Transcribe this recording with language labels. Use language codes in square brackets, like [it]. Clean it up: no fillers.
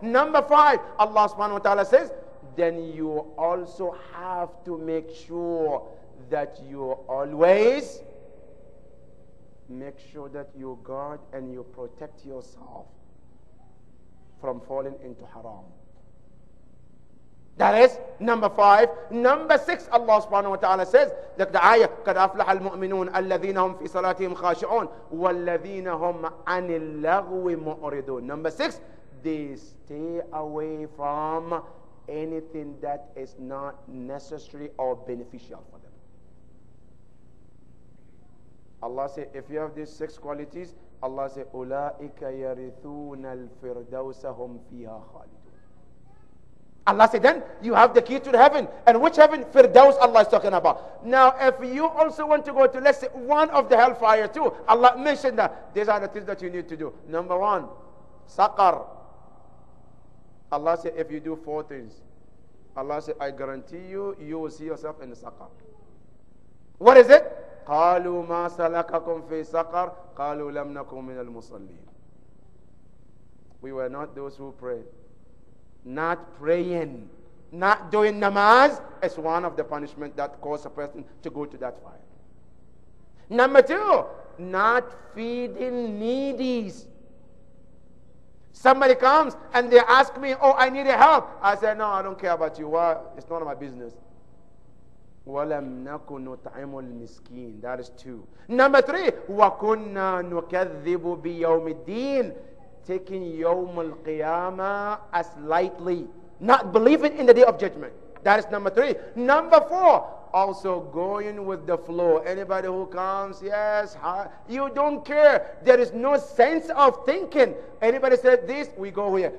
[en] Number 5, Allah subhanahu wa ta'ala says, then you also have to make sure that you always make sure that you guard and you protect yourself from falling into haram. That is number 5. Number 6, Allah subhanahu wa ta'ala says, like the ayah, [ar] قَدْ أَفْلَحَ الْمُؤْمِنُونَ الَّذِينَ هُمْ فِي صَلَاتِهِمْ خَاشِعُونَ وَالَّذِينَ هُمْ عَنِ اللَّغْوِ مُعْرِضُونَ. [en] Number 6, they stay away from anything that is not necessary or beneficial for them. Allah says, if you have these 6 qualities, Allah says, [ar] أُولَٰئِكَ يَرِثُونَ الْفِرْدَوْسَ هُمْ فِيهَا خَالِدُونَ. [en] Allah said, then you have the key to the heaven. And which heaven? Firdaus Allah is talking about. Now, if you also want to go to, let's say, one of the hellfire too, Allah mentioned that these are the things that you need to do. Number 1, Saqar. Allah said, if you do 4 things, Allah said, I guarantee you, you will see yourself in the Saqar. What is it? [ar] قالوا ما سلككم في سقر قالوا لم نكن من المصلين. [en] We were not those who pray. Not praying, not doing namaz is one of the punishment that cause a person to go to that fire. Number 2, not feeding needies. Somebody comes and they ask me, oh, I need help. I said, no, I don't care about you. Why? It's none of my business. [ar] وَلَمْ نَكُنْ نُطْعِمُ الْمِسْكِينَ. [en] That is 2. Number 3, [ar] وَكُنَّا نُكَذِّبُ بِيَوْمِ الدِّينِ. [en] Taking Yawm al-Qiyamah as lightly. Not believing in the day of judgment. That is number 3. Number 4, also going with the flow. Anybody who comes, yes, you don't care. There is no sense of thinking. Anybody said this, we go here.